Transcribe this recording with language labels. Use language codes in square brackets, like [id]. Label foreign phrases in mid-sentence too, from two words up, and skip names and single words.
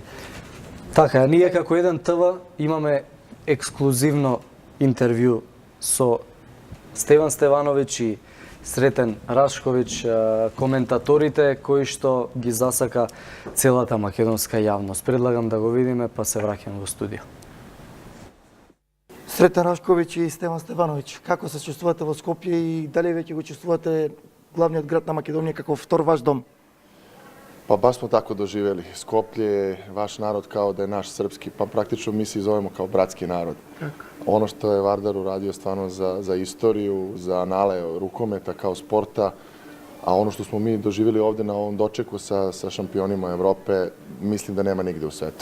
[mk] Така, ние како Еден ТВ имаме ексклузивно интервју со Стеван Стевановиќ и Сретен Рашковиќ, коментаторите кои што ги засака целата македонска јавност. Предлагам да го видиме, па се враќам во студио. Сретен Рашковиќ и Стеван Стевановиќ, како се чувствувате во Скопје и дали веќе го чувствувате главниот град на Македонија како втор ваш дом? [sr] Pa baš smo tako doživjeli. Skoplje je vaš narod kao da je naš srpski, pa praktično mi se zovemo kao bratski narod. Ono što je Vardar uradio stvarno za istoriju, za anale rukometa kao sporta, a ono što smo mi doživjeli ovde na ovom dočeku sa šampionima Evrope, mislim da nema nigde u svetu.